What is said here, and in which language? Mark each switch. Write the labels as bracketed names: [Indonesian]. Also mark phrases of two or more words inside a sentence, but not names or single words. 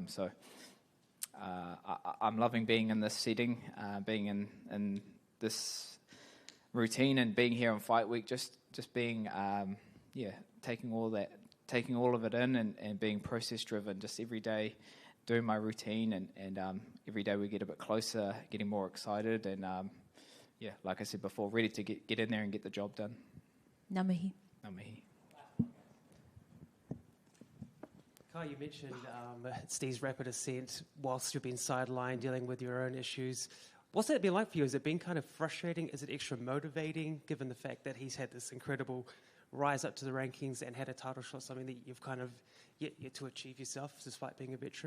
[English] So I'm loving being in this setting, being in this routine, and being here on Fight Week. Just being taking all of it in and being process driven. Just every day doing my routine, and every day we get a bit closer, getting more excited, and like I said before, ready to get in there and get the job done. [Māori] Ngā mihi. Ngā mihi. [English] Kai, you mentioned Steve's rapid ascent whilst you've been sidelined dealing with your own issues. What's that been like for you? Has it been kind of frustrating? Is it extra motivating, given the fact that he's had this incredible rise up to the rankings and had a title shot, something that you've kind of yet to achieve yourself, despite being a veteran?